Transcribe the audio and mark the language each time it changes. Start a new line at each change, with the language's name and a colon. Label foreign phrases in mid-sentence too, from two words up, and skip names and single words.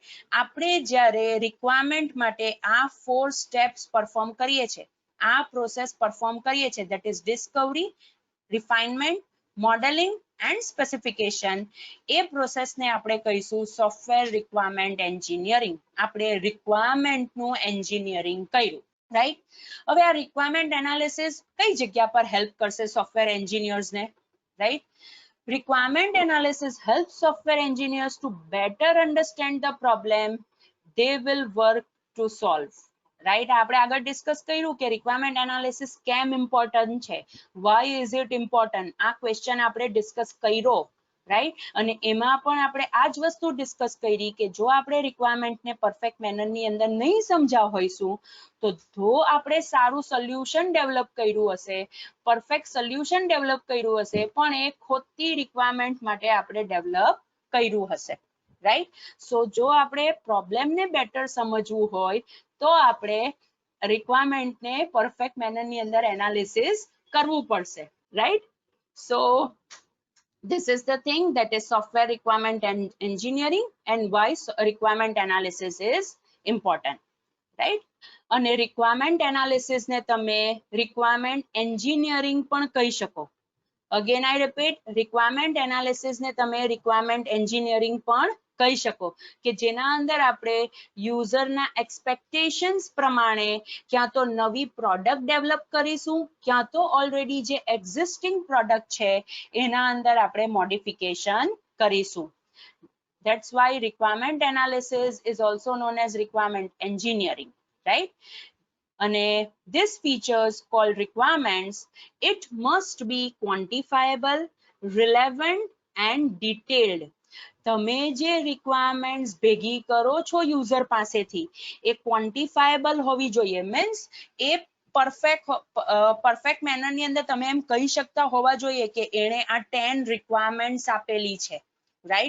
Gujarati: આપણે જ્યારે રિક્વાયરમેન્ટ માટે આ 4
English: steps perform
Gujarati: કરીએ છીએ, આ
English: process perform
Gujarati: કરીએ છીએ,
English: that is discovery, refinement, modeling and specification,
Gujarati: એ પ્રોસેસને આપણે કહીશું
English: software requirement engineering.
Gujarati: આપણે રિક્વાયરમેન્ટ નું એન્જિનિયરિંગ કર્યું, રાઈટ? હવે આ
English: requirement analysis
Gujarati: કઈ જગ્યા પર હેલ્પ કરશે
English: software engineers
Gujarati: ને, રાઈટ?
English: Requirement analysis helps software engineers to better understand the problem they will work to solve. Right?
Gujarati: આપણે આગળ ડિસ્કસ કર્યું કે
English: requirement analysis
Gujarati: કેમ ઇમ્પોર્ટન્ટ છે,
English: why is it important,
Gujarati: આ ક્વેશ્ચન આપણે ડિસ્કસ કર્યો, રાઈટ? અને એમાં પણ આપણે આ જ વસ્તુ ડિસ્કસ કરી કે જો આપણે રિક્વાયરમેન્ટને
English: perfect mannerની
Gujarati: અંદર નહીં સમજાવ હોઈશું તો જો આપણે સારું
English: solution develop
Gujarati: કર્યું હશે,
English: perfect solution develop
Gujarati: કર્યું હશે, પણ એ ખોટી રિક્વાયરમેન્ટ માટે આપણે ડેવલપ કર્યું હશે, રાઈટ? સો જો આપણે
English: problemને better
Gujarati: સમજવું હોય તો આપણે રિક્વાયરમેન્ટને
English: perfect mannerની
Gujarati: અંદર એનાલિસિસ કરવું પડશે, રાઈટ?
English: સો this is the thing, that is software requirement and engineering and why requirement analysis is important, right?
Gujarati: અને
English: requirement analysis
Gujarati: ને તમે
English: requirement engineering
Gujarati: પણ કહી શકો.
English: Again I repeat, requirement analysis
Gujarati: ને તમે
English: requirement engineering
Gujarati: પણ કહી શકો કે જેના અંદર આપણે
English: userના expectations
Gujarati: પ્રમાણે ક્યાં તો નવી
English: product develop
Gujarati: કરીશું, ક્યાં તો ઓલરેડી જે
English: existing product
Gujarati: છે એના અંદર આપણે મોડિફિકેશન કરીશું.
English: That's why requirement analysis is also known as requirement engineering, right?
Gujarati: અને
English: this features called requirements, it must be quantifiable, relevant and detailed.
Gujarati: તમે જે requirements ભેગી કરો છો યુઝર પાસેથી એ quantifiable હોવી જોઈએ, મીન્સ એ
English: perfect mannerની
Gujarati: અંદર તમે એમ કહી શકતા હોવા જોઈએ કે એણે આ 10 requirements આપેલી છે, રાઈટ?